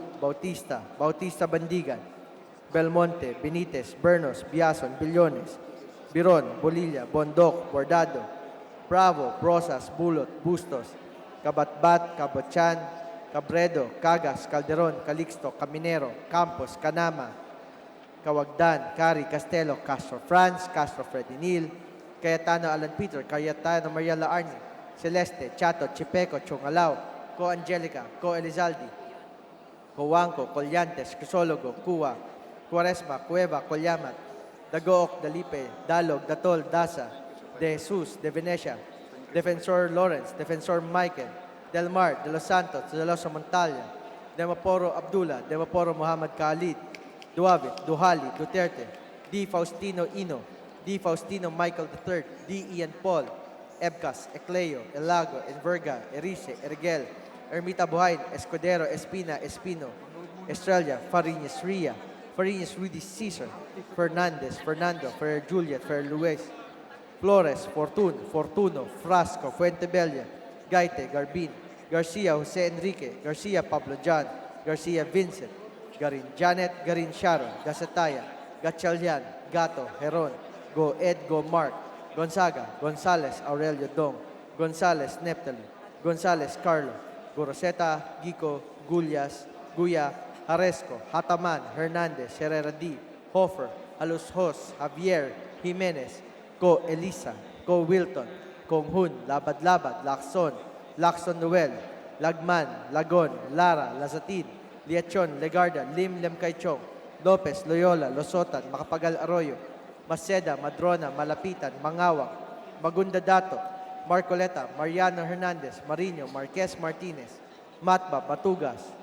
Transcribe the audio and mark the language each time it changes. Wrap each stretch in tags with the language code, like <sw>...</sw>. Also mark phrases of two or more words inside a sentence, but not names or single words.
<tl>Bautista, Bautista Bandigan, Belmonte, Benitez, Bernos, Biason, Billones, Biron, Bolilla, Bondoc, Bordado, Bravo, Brosas, Bulot, Bustos, Kabatbat, Kabachan, Cabredo, Cagas, Calderon, Calixto, Caminero, Campos, Canama, Kawagdan, Cari, Castelo, Castro Franz, Castro Fredinil, Cayetano Alan Peter, Cayetano Maria Laarni, Celeste, Chato, Chipeco, Chongalao, Co Angelica, Co Elizaldi, Coanco, Collantes, Crisologo, Cua, Cuaresma, Cueva, Colyamat, Dagook, Dalipe, Dalog, Datol, Dasa, De Jesus, De Venecia, Defensor Lawrence, Defensor Michael, Del Mar, De Los Santos, De Los Montalia, Demaporo Abdullah, Demaporo Muhammad Khalid, Duavit, Duhali, Duterte, D. Faustino Ino, D. Faustino Michael III, D. Ian Paul, Ebcas, Ecleo, Elago, Enverga, Erice, Ergel, Ermita Buhain, Escudero, Espina, Espino, Estrella, Fariñas Ria, Fariñas Rudy Cesar, Fernandez, Fernando, Fer Juliet, Fer Luis, Flores, Fortun, Fortuno, Frasco, Fuentebella, Gaite, Garbin, Garcia, Jose Enrique, Garcia, Pablo John, Garcia, Vincent, Garin Janet, Garin Sharon, Gasataya, Gatchalian, Gato, Heron, Go Ed, Go Mark, Gonzaga, Gonzales, Aurelio Dong, Gonzales, Neptali, Gonzales, Carlo, Goroseta, Gico, Gullas, Guya, Haresco, Hataman, Hernandez, Herrera D, Hofer, Alus Hos, Javier, Jimenez, Ko Elisa, Ko Wilton, Kong Hun, Labad Labad, Lacson, Lacson Noel, Lagman, Lagon, Lara, Lazatin, Liachon, Legarda, Lim Lemkaichong, Lopez, Loyola, Losotan, Macapagal Arroyo, Maceda, Madrona, Malapitan, Mangawang, Magunda Dato, Marcoleta, Mariano Hernandez, Marino, Marquez Martinez, Matba, Matugas,</tl>